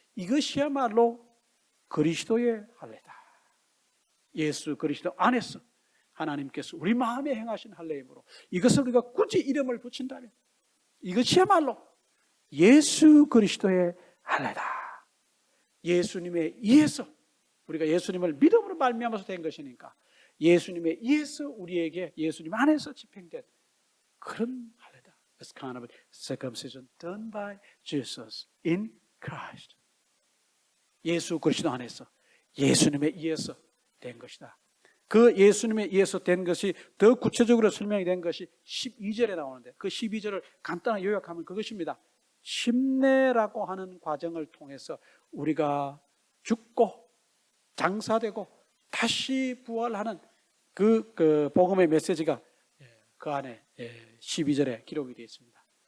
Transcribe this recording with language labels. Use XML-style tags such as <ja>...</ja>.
<ko>이것이야말로 그리스도의 할례다. 예수 그리스도 안에서 하나님께서 우리 마음에 행하신 할례이므로 이것을 우리가 굳이 이름을 붙인다면 이것이야말로 예수 그리스도의 할례다. 예수님에 의해서 우리가 예수님을 믿음으로 말미암아서 된 것이니까 예수님에 의해서 우리에게 예수님 안에서 집행된 그런 할례다.</ko> <en>It's kind of a circumcision done by Jesus in Christ.</en> <ko>예수 그리스도 안에서 예수님에 의해서 된 것이다. 그 예수님에 의해서 된 것이 더 구체적으로 설명이 된 것이 12절에 나오는데 그 12절을 간단하게 요약하면 그것입니다. 심내라고 하는 과정을 통해서 우리가 죽고 장사되고 다시 부활하는 그 복음의 메시지가 그 안에 12절에 기록이 되어 있습니다.</ko>